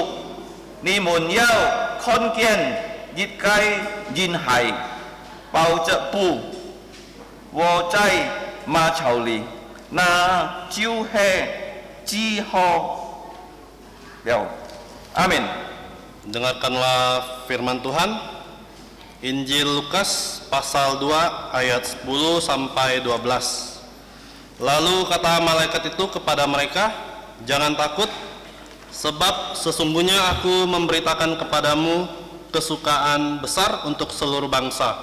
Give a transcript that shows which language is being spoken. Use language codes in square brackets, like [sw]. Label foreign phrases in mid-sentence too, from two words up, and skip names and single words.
[zh] 你們要看見一個嬰孩抱着布卧在馬槽裏，那就是記號了。阿們。 [id] Dengarkanlah firman Tuhan. Injil Lukas pasal 2 ayat 10 sampai 12. Lalu kata malaikat itu kepada mereka, "Jangan takut, sebab sesungguhnya aku memberitakan kepadamu kesukaan besar untuk seluruh bangsa.